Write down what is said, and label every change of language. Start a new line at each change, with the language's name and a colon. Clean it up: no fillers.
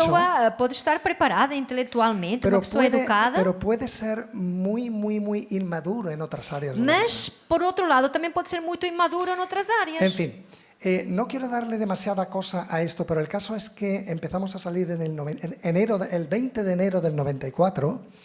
Portuguese: pessoa pode estar preparada intelectualmente, uma pessoa educada,
Spanish: pero puede ser muy, muy, muy inmaduro en otras áreas. de la vida.
Portuguese: mas, por outro lado, também pode ser muito imaduro em outras áreas.
Spanish: En fin, no quiero darle demasiada cosa a esto, pero el caso es que empezamos a salir en el 20 de enero del 94.